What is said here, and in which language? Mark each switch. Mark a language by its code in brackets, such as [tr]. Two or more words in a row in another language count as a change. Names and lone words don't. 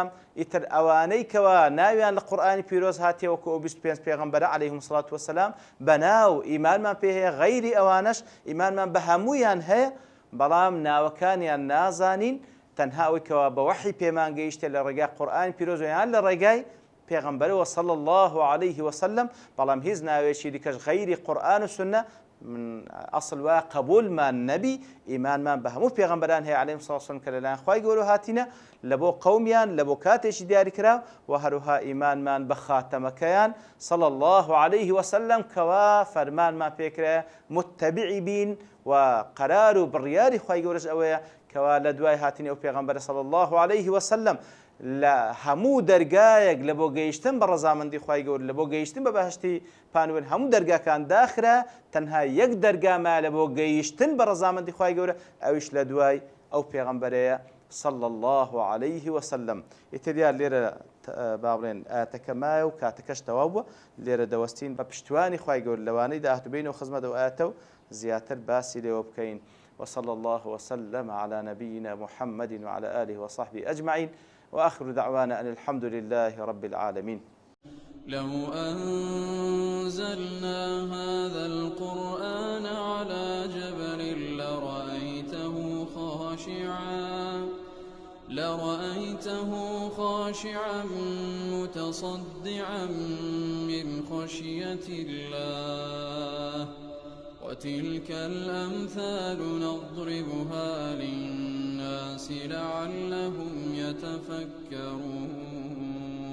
[ckb] ئیتر ئەوانەی کەوا ناویان لە قورئانی پیرۆز هاتیە وەکو ئەو 25 پێغەمبەرە [ar] عەلەیهیمو الصەلاة وەسەلام [ckb] بەناو ئیمانمان پێ هەیە، غەیری ئەوانەش ئیمانمان بە هەموویان هەیە بەڵام ناوەکانیان نازانین تەنها ئەوەی کەوا بە وەحی پێمان گەیشتە لە ڕێگای قورئانی پیرۆز یان لە ڕێگای پێغەمبەرەوە [ar] صلى الله عليه وسلم [ckb] بەڵام هیچ ناوێکی دیکەش غەیری قورئان و سنە من ئەسڵ وایە قبولمان نەبی ئیمانمان بە هەموو پێغەمبەران هەیە [ar] عەلەیهیمو سەڵاتو وەسەلام [ckb] کە لەلایەن خوای گەورە هاتینە لە بۆ قەومیان لە بۆ کاتێکی دیاریکرا و هەروها ئیمانمان بە خاتەمەکەیان [ar] صلى الله عليه [ckb] وسلم کەوا فەرمانمان پێکرایە متتەبعی بین و قەرار و بڕیاری خوای گەورەش ئەوەیە کەوا لە دوای هاتنی ئەو پێغەمبەرە [ar] صلى الله عليه وسلم [ckb] لە هەموو دەرگایەک لە بۆ گەیشتن بە ڕەزامەندی خوای گەورە لە بۆ گەیشتن بە بەهشتی پانوێن هەموو دەرگاکان داخرا تەنها یەک دەرگاما لە بۆ گەیشتن بە ڕەزامەندی خوای گەورە ئەویش لە دوای ئەو پێغەمبەرەیە [ar] صلى الله عليه وسلم. [ckb] ئیتر لێرە با بڵێن ئاەتەکە مایە و کاتەکەش تەواو بووە لێرە دەوەستین بە پشتیوانی خوای گەورە لەوانەی داهاتووبینەوە خزمەتەوە ئاەتە و زیاتر باسی لێوە بکەین. [ar] وصلى الله وسلم على نبينا محمد وعلى آله وصحبه أجمعين وآخر دعوانا أن الحمد لله رب العالمين. لو أنزلنا هذا القرآن على جبل لرأيته خاشعا متصدعا من خشية الله وتلك الأمثال نضربها للناس لعلهم يتفكرون